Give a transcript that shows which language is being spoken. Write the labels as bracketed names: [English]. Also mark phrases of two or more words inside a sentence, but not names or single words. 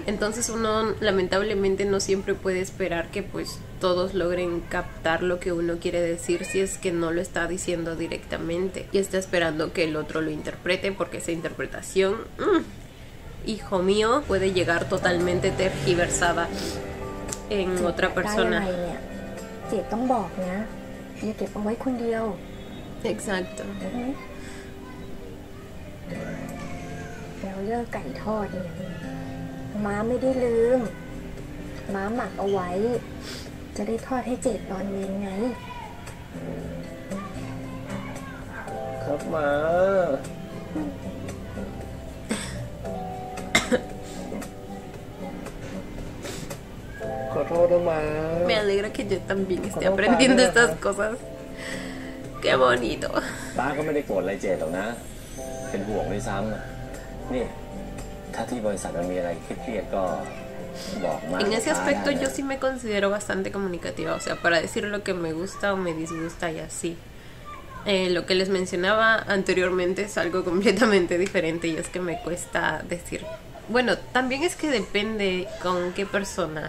[Spanish] Entonces uno lamentablemente no siempre puede esperar que pues todos logren captar lo que uno quiere decir si es que no lo está diciendo directamente y está esperando que el otro lo interprete, porque esa interpretación, hijo mío, puede llegar totalmente tergiversada en otra [Thai] ได้ [Spanish] persona. [Thai] ยังไงเนี่ยเจดต้องบอกนะอย่าเก็บเอาไว้คนเดียว [Spanish] Exacto. [Thai] แล้วเรื่องไก่ทอดเนี่ยม้าไม่ได้ลืมม้าหมักเอาไว้ จะได้ทอดให้เจดตอนเย็นไง ครับมา ขอโทษนะมา [Spanish] Me alegra que yo también esté aprendiendo estas cosas. Qué bonito. [Thai] ป้าก็ไม่ได้โกรธอะไรเจดหรอกนะ เป็นห่วงด้วยซ้ำนี่ถ้าที่บริษัทมันมีอะไรเครียดๆก็บอกมา [Spanish] En ese aspecto yo sí me considero bastante comunicativa, o sea, para decir lo que me gusta o me disgusta y así. Lo que les mencionaba anteriormente es algo completamente diferente y es que me cuesta decir. Bueno, también es que depende con qué personas.